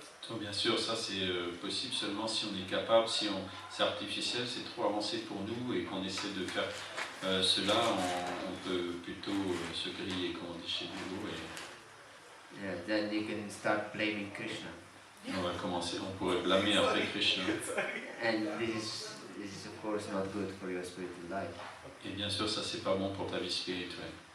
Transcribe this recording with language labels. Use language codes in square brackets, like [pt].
[fr] Donc, bien sûr, ça c'est possible seulement si on est capable, c'est artificiel, c'est trop avancé pour nous et qu'on essaie de faire cela, on peut plutôt se griller, comme on dit chez nous. [en] Yeah, then you can start blaming Krishna. [fr] On va commencer, on pourrait blâmer après Krishna. [en] And this is of course not good for your spiritual life. [fr] Et bien sûr, ça c'est pas bon pour ta vie spirituelle.